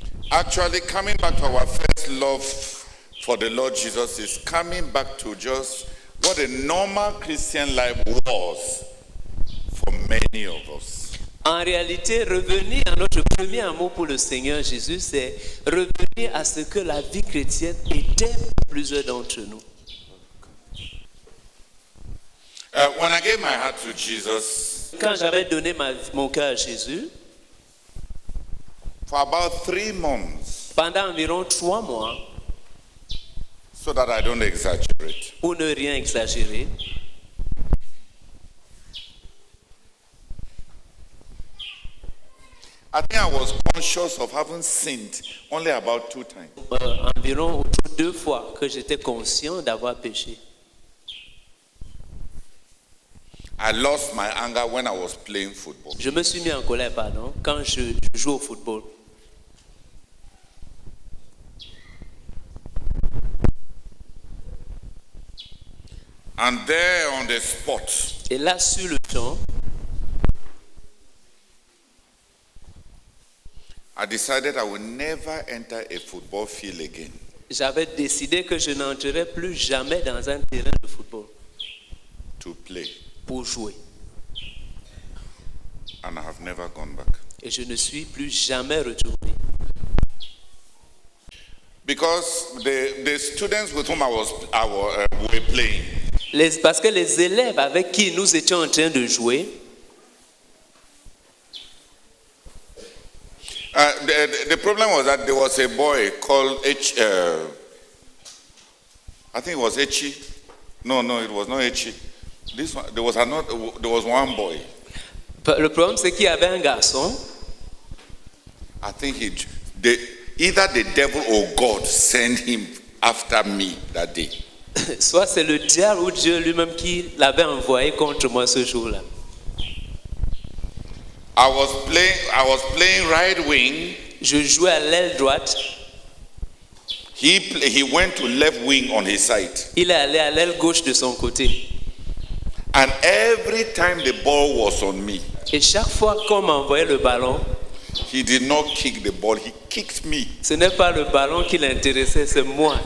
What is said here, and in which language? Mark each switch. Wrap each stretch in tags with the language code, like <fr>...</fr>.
<en>Actually, coming back to our first love for the Lord Jesus is coming back to just what a normal Christian life was for many of us.</en> <fr>En réalité, revenir à notre premier amour pour le Seigneur Jésus, c'est revenir à ce que la vie chrétienne était pour plusieurs d'entre nous.</fr> <en>When I gave my heart to Jesus,</en> <fr>Quand j'avais donné mon cœur à Jésus,</fr> <en>for about 3 months,</en> <fr>pendant environ 3 mois,</fr> <en>so that I don't exaggerate,</en> <fr>pour ne rien exagérer,</fr> <en>I think I was conscious of having sinned only about 2 times.</en> <fr>environ autour de 2 fois que j'étais conscient d'avoir péché.</fr> <en>I lost my anger when I was playing football.</en> <fr>Je me suis mis en colère, quand je joue au football.</fr> <en>And there on the spot,</en> <fr>Et là, sur le champ,</fr> <en>I decided I would never enter a football field again.</en> <fr>j'avais décidé que je n'entrerais plus jamais dans un terrain de football</fr> <en>To play.</en> <fr>pour jouer.</fr> <en>And I have never gone back.</en> <fr>Et je ne suis plus jamais retourné.</fr> <en>Because the students with whom I were playing,</en> <fr>Parce que les élèves avec qui nous étions en train de jouer,</fr> <en>the problem was that there was a boy called I think it was Echi. No, it was not Echi. This one, there was one boy.</en> <fr>le problème c'est qu'il y avait un garçon,</fr> <en>I think either the devil or God sent him after me that day.</en> <fr>soit c'est le diable ou Dieu lui-même qui l'avait envoyé contre moi ce jour-là.</fr> <en>I was playing right wing.</en> <fr>Je jouais à l'aile droite,</fr> <en>He went to left wing on his side.</en> <fr>il est allé à l'aile gauche de son côté.</fr> <en>And every time the ball was on me,</en> <fr>Et chaque fois qu'on m'envoyait le ballon,</fr> <en>he did not kick the ball, he kicked me.</en> <fr>ce n'est pas le ballon qui l'intéressait, c'est moi.</fr>